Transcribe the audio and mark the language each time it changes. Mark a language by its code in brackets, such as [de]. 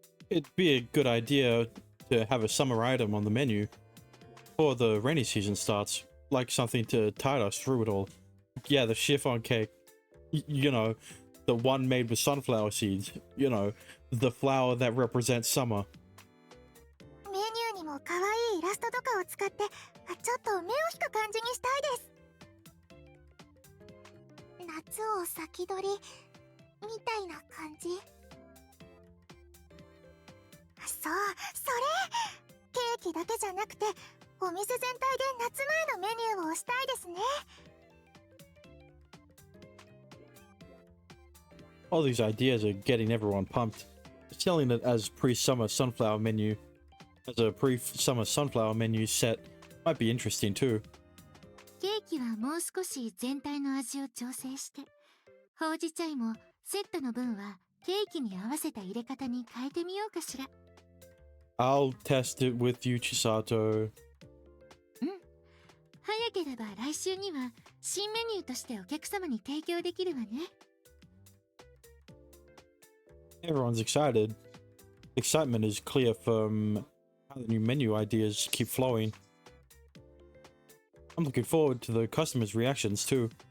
[en] It'd be a good idea to have a summer item on the menu before the rainy season starts, like something to tide us through it all. Yeah, the chiffon cake. You know, the one made with sunflower seeds. You know, the flower that represents summer. [ja] メニューにも可愛いイラストとかを使ってちょっと目を引く感じにしたいです。夏を先取りみたいな感じ。そう、それケーキだけじゃなくてお店全体で夏前のメニューをしたいですね。 [en] All these ideas are getting everyone pumped. Selling it as pre-summer sunflower menu, as a pre-summer sunflower menu set, might be interesting too. [ja] ケーキはもう少し全体の味を調整して、ほうじ茶もセットの分はケーキに合わせた入れ方に変えてみようかしら。 [en] I'll test it with you, Chisato. [ja] 早ければ来週には新メニューとしてお客様に提供できるわね。 [en] Everyone's excited. Excitement is clear from how the new menu ideas keep flowing. I'm looking forward to the customers' reactions too.